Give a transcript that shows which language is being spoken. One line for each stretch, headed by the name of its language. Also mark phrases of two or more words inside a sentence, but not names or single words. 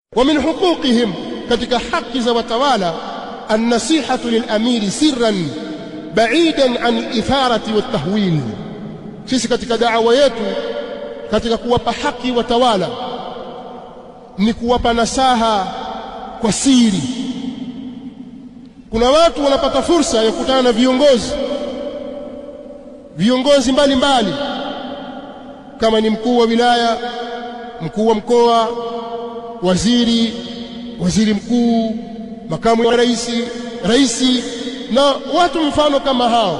Arabic: ومن حقوقهم
Swahili: katika haki za watawala
Arabic: النصيحة للأمير سرا بعيدا عن الإثارة والتهويل.
Swahili: Sisi katika da'wa yetu katika kuwapa haki watawala ni kuwapa nasaha kwa siri. Kuna watu wanapata fursa ya kukutana na viongozi mbalimbali kama ni mkuu wa wilaya, mkuu wa mkoa, waziri mkuu, makamu wa rais na watu mfano kama hao.